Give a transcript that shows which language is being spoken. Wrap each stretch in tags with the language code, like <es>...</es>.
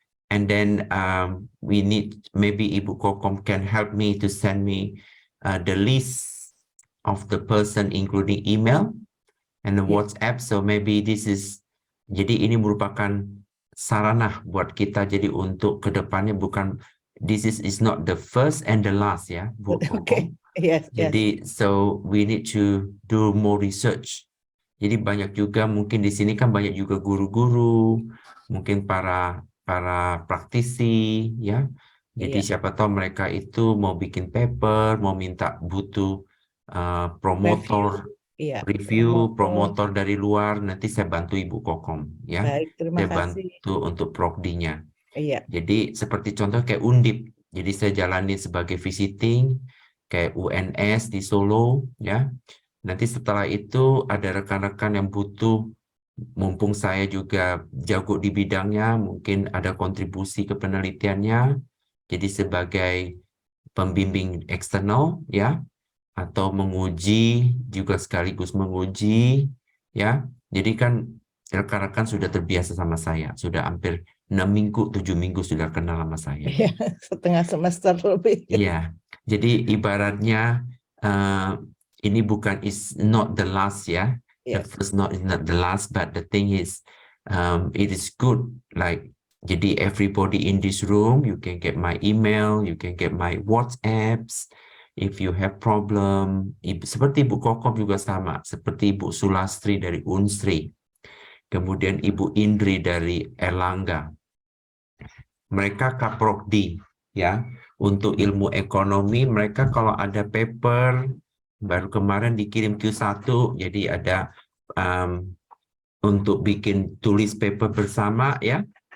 <en>And then we need, maybe Ibu Kokom can help me to send me the list of the person, including email and the WhatsApp. So maybe this is,</en> <id>jadi ini merupakan sarana buat kita, jadi untuk kedepannya bukan,</id> <en>this is not the first and the last, ya, Bu Kokom. Okay. Yes, Jadi so we need to do more research.</en> <id>Jadi banyak juga, mungkin di sini kan banyak juga guru-guru, mungkin para praktisi, ya. Jadi siapa tahu mereka itu mau bikin paper, mau minta butuh promotor, review, promotor dari luar, nanti saya bantu Ibu Kokom, ya. Baik, terima saya kasih. bantu untuk progdinya. Iya. Jadi seperti contoh kayak Undip, jadi saya jalani sebagai visiting, kayak UNS di Solo, ya. Nanti setelah itu ada rekan-rekan yang butuh, mumpung saya juga jago di bidangnya, mungkin ada kontribusi ke penelitiannya, jadi sebagai pembimbing eksternal, ya, atau menguji, juga sekaligus menguji, ya. Jadi kan rekan-rekan sudah terbiasa sama saya, sudah hampir 6 minggu, 7 minggu sudah kenal sama saya. Iya, setengah semester lebih. Iya, jadi ibaratnya ini bukan,</id> <en>is not the last,</en> <id>ya.</id> <en>The first is not the last, but the thing is, it is good, like, jadi everybody in this room, you can get my email, you can get my WhatsApps, if you have problem.</en> <id>Seperti Ibu Kokom juga sama, seperti Ibu Sulastri dari Unsri, kemudian Ibu Indri dari Erlangga. Mereka Kaprogdi, ya, untuk ilmu ekonomi. Mereka kalau ada paper, baru kemarin dikirim Q1, jadi ada untuk bikin tulis paper bersama, ya.</id>